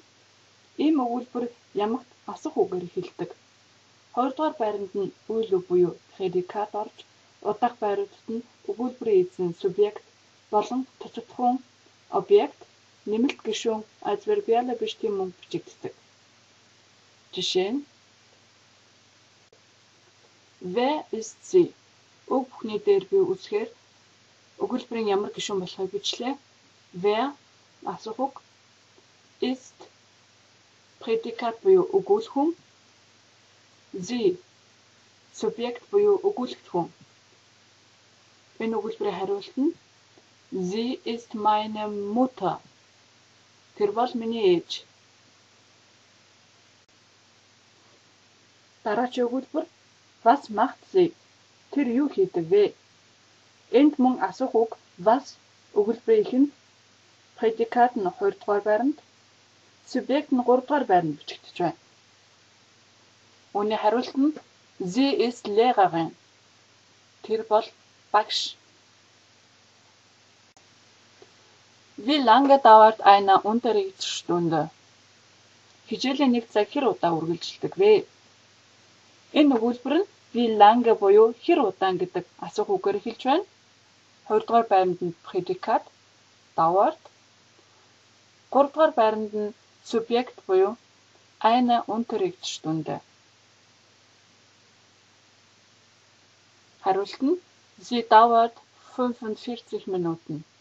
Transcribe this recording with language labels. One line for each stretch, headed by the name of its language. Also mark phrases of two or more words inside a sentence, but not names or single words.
Mongolian: Ийм өгүүлбэр ямагт асуух үгээр эхэлдэг. Хоёрдугаар байранд нь үйл үг буюу predikat орж, удаах байруудад нь өгүүлбэрийн эзэн subjekt болон тоцогдхон объект, нэмэлт гишүүн
German: adverbiale bestimmung
Mongolian: бичигддэг. Жишээ нь
German: Wer ist sie?
Mongolian: Үг бүхний дээр би үзэхээр өгүүлбэрийн ямар гишүүн болохыг бичлээ. Wer асуух үг,
German: ist predikat
Mongolian: буюу өгүүлэх хүн,
German: sie subjekt
Mongolian: буюу өгүүлэгдэх хүн. Энэ өгүүлбэрийн хариулт нь
German: Sie ist meine Mutter.
Mongolian: Тэр бол миний ээж. Дараагийн өгүүлбэр
German: Was macht sie?
Mongolian: Тэр юу хийдэг вэ? Энд мөн асуух үг was өгүүлбэрийн эхэнд, predikat нь 2 дугаар байранд, subjekt нь 3 дугаар байранд бичигдэж байна. Үүний хариулт нь
German: Sie ist Lehrerin.
Mongolian: Тэр бол багш.
German: Wie lange dauert eine Unterrichtsstunde?
Mongolian: Хичээлийн 1 цаг хэр удаа үргэлжилдэг вэ? Энэ өгүүлбэр нь
German: wie lange
Mongolian: буюу хэр удаан гэдэг асуух үгээр эхэлж байна. 2 дугаар байранд нь
German: predikat dauert.
Mongolian: 3 дугаар байранд нь subjekt буюу
German: eine Unterrichtsstunde.
Mongolian: Хариулт нь
German: Sie dauert 45 Minuten.